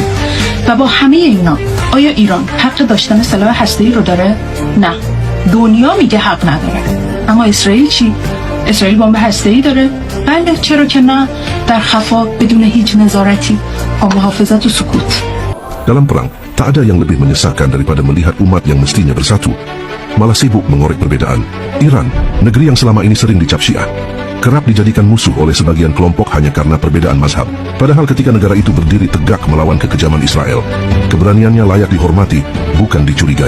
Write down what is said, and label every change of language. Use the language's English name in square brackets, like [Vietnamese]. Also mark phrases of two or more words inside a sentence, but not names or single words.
[Persian] و با همه اینا آیا ایران حق داشتن سلاح هسته‌ای رو داره؟ نه، دنیا میگه حق نداره. اما اسرائیل چی؟ اسرائیل بمب هسته‌ای داره؟ بله، چرا که نه، در خفا بدون هیچ نظارتی، با محافظت و سکوت. [Indonesian] Dalam perang, tak ada yang lebih menyesalkan daripada melihat umat yang mestinya bersatu malah sibuk mengorek perbedaan. Iran, negeri yang selama ini sering dicap Syiah, kerap dijadikan musuh oleh sebagian kelompok hanya karena perbedaan mazhab. Padahal ketika negara itu berdiri tegak melawan kekejaman Israel, keberaniannya layak dihormati, bukan dicurigai.